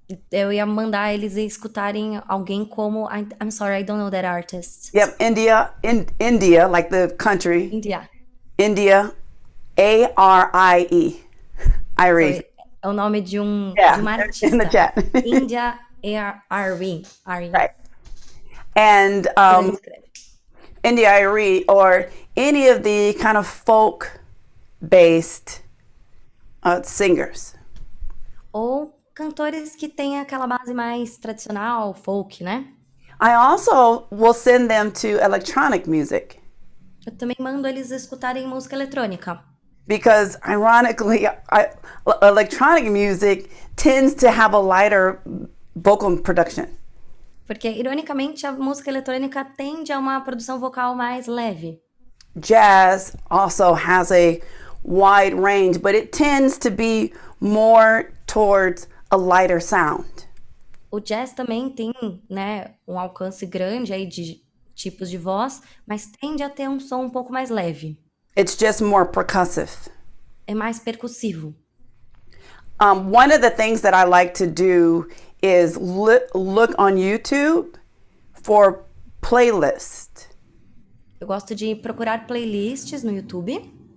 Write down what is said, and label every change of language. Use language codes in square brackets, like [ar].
[pt] eu ia mandar eles escutarem alguém como [en] I'm sorry, I don't know that artist. yep, India, like the country, India. India, A-R-I-E, Irie. [pt] É o nome de uma artista. [en] in the chat. India R&B. Right. And India Irie, or any of the kind of folk-based singers. [pt] Ou cantores que têm aquela base mais tradicional, folk, né? [en] I also will send them to electronic music [pt] Eu também mando eles escutarem música eletrônica. [en] because, ironically, electronic music tends to have a lighter vocal production. [pt] Porque, ironicamente, a música eletrônica tende a uma produção vocal mais leve. [en] Jazz also has a wide range, but it tends to be more towards a lighter sound. [pt] O jazz também tem, né, um alcance grande aí de tipos de voz, mas tende a ter um som um pouco mais leve. [en] It's just more percussive. [pt] É mais percussivo. [en] One of the things that I like to do is look on YouTube for playlists. [pt] Eu gosto de procurar playlists no YouTube.